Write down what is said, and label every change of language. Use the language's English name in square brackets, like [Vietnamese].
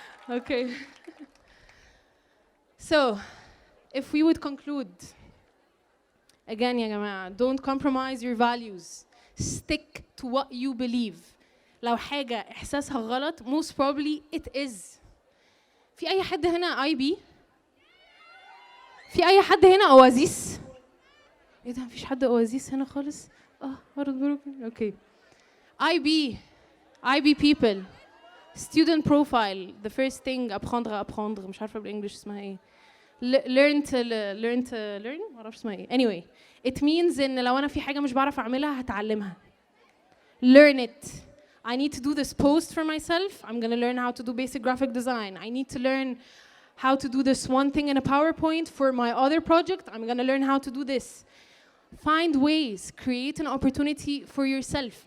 [English] Okay. So, if we would conclude, again [Arabic] يا جماعة, [English] don't compromise your values. Stick to what you believe. [Arabic] لو حاجة إحساسها غلط, [English] most probably it is. [Arabic] في أي حد هنا IB؟ في أي حد هنا أوازيس؟ إيه ده مفيش حد أوازيس هنا خالص؟ [English] Okay. IB people. Student profile. The first thing [French] apprendre [Arabic] مش عارفة بالإنجليش اسمها إيه. [English] learn to learn [Arabic] معرفش اسمها إيه. [English] Anyway, it means [Arabic] إن لو أنا في حاجة مش بعرف أعملها هتعلمها. [English] Learn it. I need to do this post for myself. I'm gonna learn how to do basic graphic design. I need to learn how to do this one thing in a PowerPoint for my other project. I'm gonna learn how to do this. Find ways. Create an opportunity for yourself.